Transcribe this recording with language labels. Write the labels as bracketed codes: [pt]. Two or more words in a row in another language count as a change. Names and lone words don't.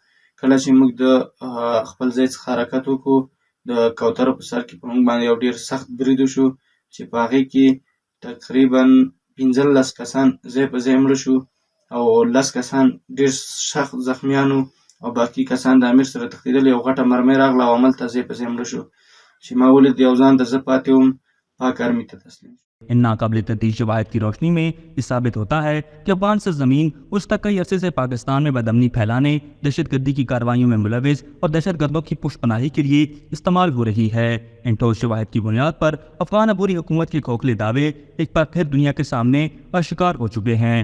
[ps] کله چې موږ د خپل ځای څخه حرکت وکړو، د کوترو په سر کې په موږ باندې یو ډېر سخت برید وشو چې په هغې کې تقریبا 15 کسان ځای په ځای مړه شو او 10 کسان ډېر سخت زخمیان وو او باقي کسان د امیر سره تښتېدل. یو غټه مرمۍ راغله او هملته ځای په ځای مړه شو چې ما ولید یو ځان ته زه پاتې وم، پاک آرمي ته تسلیم شوم. [ur] ان ناقابل تردید شواہد کی روشنی میں یہ ثابت ہوتا ہے کہ افغان سرزمین اس تک کئی عرصے سے پاکستان میں بدامنی پھیلانے، دہشت گردی کی کارروائیوں میں ملوث اور دہشت گردوں کی پشت پناہی کے لیے استعمال ہو رہی ہے۔ ان ٹھوس شواہد کی بنیاد پر افغان عبوری حکومت کے کھوکھلے دعوے ایک بار پھر دنیا کے سامنے آشکار ہو چکے ہیں۔